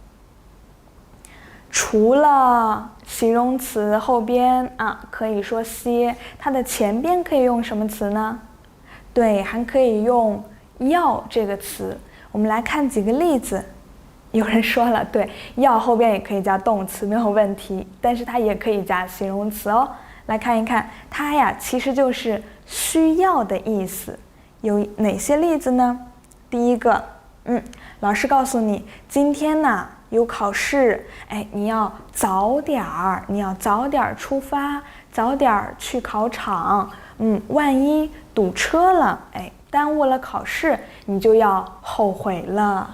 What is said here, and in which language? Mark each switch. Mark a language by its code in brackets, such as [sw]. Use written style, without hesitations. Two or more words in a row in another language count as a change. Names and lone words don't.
[zh] 除了形容詞後邊可以說些，它的前邊可以用什麼詞呢？對，還可以用要這個詞。我們來看幾個例子。有人說了，對，要後邊也可以加動詞，沒有問題，但是它也可以加形容詞哦。來看一看，它呀其實就是需要的意思。有哪些例子呢？第一個，老師告訴你，今天呢有考試，你要早點兒，你要早點出發，早點去考場。萬一堵車了，耽誤了考試，你就要後悔了。